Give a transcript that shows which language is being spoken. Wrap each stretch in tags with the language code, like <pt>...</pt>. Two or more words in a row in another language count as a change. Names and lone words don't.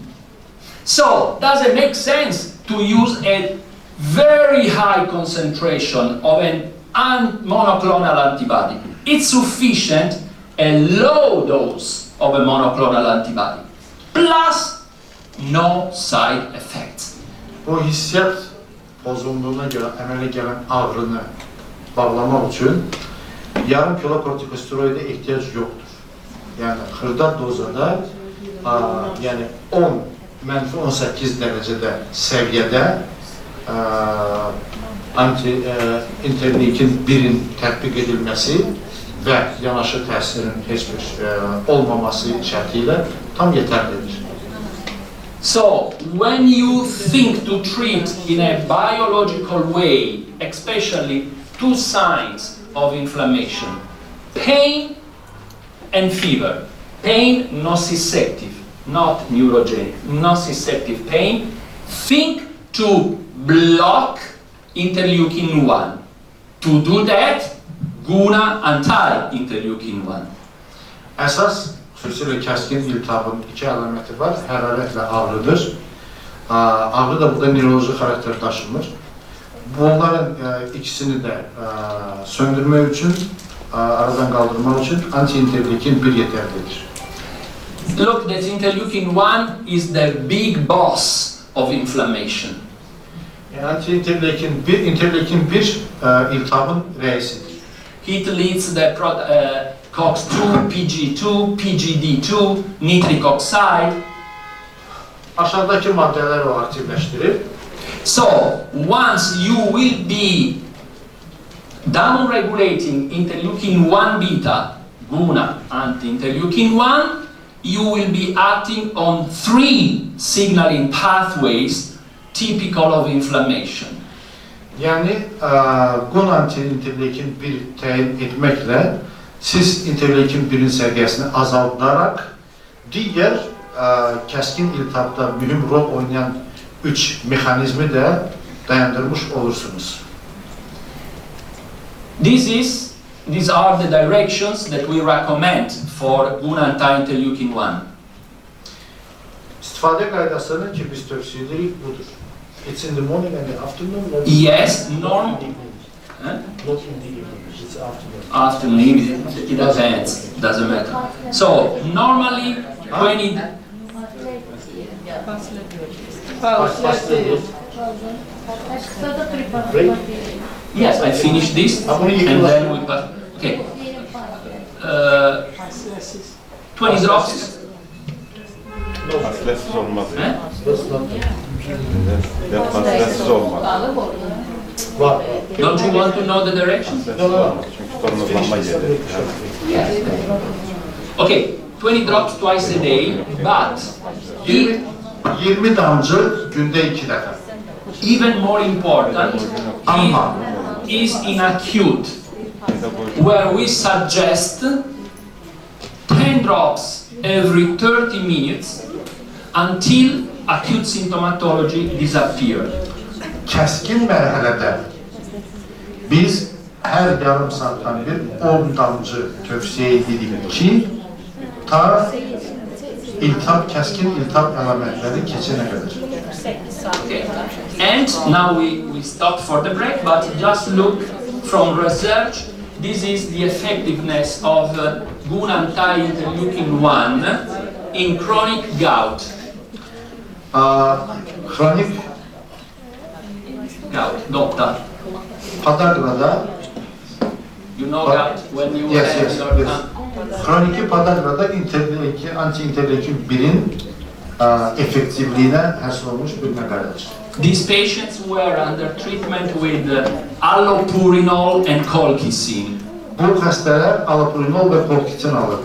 <en>So, does it make sense to use a very high concentration of a monoclonal antibody? It's sufficient a low dose of a monoclonal antibody, plus no side effects.</en> <az>Bu hissiyat bozulduğuna görə əmələ gələn ağrını bağlamaq üçün yarım kilo kortikosteroida ehtiyac yoxdur. Yəni xırda dozada, yəni 10-18 dərəcədə səviyyədə anti-interleukin 1-in tətbiq edilməsi və yanaşı təsirin heç bir olmaması şərti ilə tam yetərlidir.</az> <en>So, when you think to treat in a biological way, especially two signs of inflammation, pain and fever, pain nociceptive, not neurogenic, nociceptive pain, think to block interleukin 1. To do that, GUNA anti-interleukin 1.</en> <az>Əsas, xüsusilə kəskin iltihabın iki əlaməti var, hərarətlə ağrıdır. Ağrı da burada neuroloji xarakter daşımır. Bunların ikisini də söndürmək üçün, aradan qaldırmaq üçün anti-interleukin 1 yetərlidir.</az> <en>Look, that interleukin 1 is the big boss of inflammation.</en> <az>Anti-interleukin 1 iltihabın rəisidir.</az> <en>It leads the COX-2, PG2, PGD2, nitric oxide.</en> <az>Aşağıdakı maddələr o aktivləşdirir.</az> <en>So, once you will be down-regulating interleukin 1 beta, GUNA anti-interleukin 1, you will be acting on 3 signaling pathways typical of inflammation.</en> <az>Yəni, GUNA anti-interleukin 1 təyin etməklə siz interleukin 1-in səviyyəsini azaldaraq digər kəskin iltihabda mühüm rol oynayan 3 mexanizmi də dayandırmış olursunuz.</az> <en>These are the directions that we recommend for GUNA anti-interleukin 1.</en> <az>İstifadə qaydasını ki biz tövsiyə edirik budur.</az> <en>It's in the morning and the afternoon? Yes, normally. Not in the evening, it's afternoon. Afternoon, it depends, doesn't matter. So, normally, when it... Yes, I finish this, and then we pass. Okay. 20 drops.</en> <az>Paslesiz olmaz. Var.</az> <en>Don't you want to know the direction?</en> <az>Çünkü tornozlanma yeri.</az> <en>Okay, 20 drops twice a day, but</en> <az>20 damcı gündə 2 dəfə.</az> <en>even more important is in acute, where we suggest 10 drops every 30 minutes until acute symptomatology disappears.</en> <az>Kəskin mərhələdə biz hər yarım saatdan bir 10 damcı tövsiyə edirik ki, ta kəskin iltihab əlamətləri keçənə qədər.</az> <en>Okay. And now we stop for the break, but just look from research. This is the effectiveness of GUNA anti-interleukin 1 in chronic gout.</en> <az>Kronik</az> <en>Doctor,</en> <az>padagrada,</az> <en>you know that when you yes, have yes, your yes.</en> <az>Kroniki padagrada anti-interleukin 1'in efektivliğine həsr olmuş bir məqalədir.</az> <en>These patients were under treatment with allopurinol and colchicine.</en> <az>Bu xəstələr allopurinol və colchicin alırdı.</az>